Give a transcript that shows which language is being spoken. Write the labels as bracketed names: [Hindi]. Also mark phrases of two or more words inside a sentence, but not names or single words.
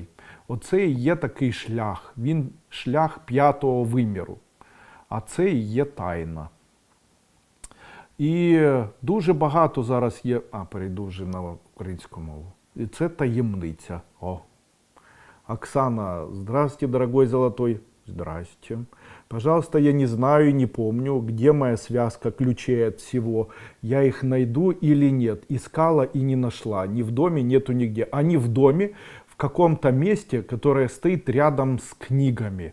[Ukrainian] Оце і є такий шлях. Він шлях 5-го виміру. А це і є тайна. І дуже багато зараз є. Перейду вже на українську мову. І це таємниця. О. Оксана, [Russian] здравствуйте, дорогой золотой. Здрасте. Пожалуйста, я не знаю, не помню, где моя связка ключей от всего. Я их найду или нет. Искала и не нашла. Ни в доме, нету нигде. Они в доме, в каком-то месте, которое стоит рядом с книгами.